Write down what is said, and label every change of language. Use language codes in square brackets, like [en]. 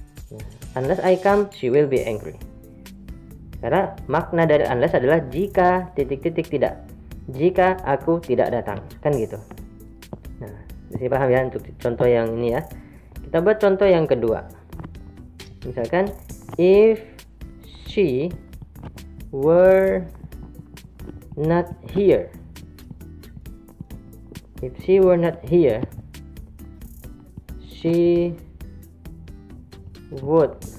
[en] Nah, unless I come, she will be angry. [id] Karena makna dari unless adalah jika ... tidak. Jika aku tidak datang, kan gitu. Nah, bisa paham ya untuk contoh yang ini ya. Kita buat contoh yang kedua. Misalkan [en] if she were not here. If she were not here, she would